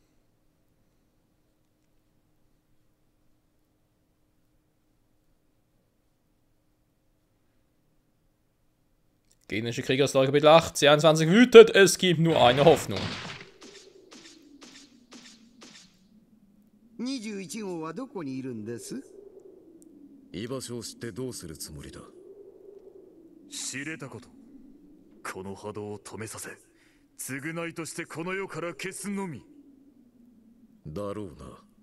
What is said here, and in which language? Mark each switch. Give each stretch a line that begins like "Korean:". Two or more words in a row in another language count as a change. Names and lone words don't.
German: Gegnerische Kriegerslager Kapitel 8, C21 wütet, es gibt nur eine Hoffnung.
Japanese: 21 号はどこにいるんです？居場所を知ってどうするつもりだ？知れたこと。この波動を止めさせ、償いとしてこの世から消すのみ。だろうな。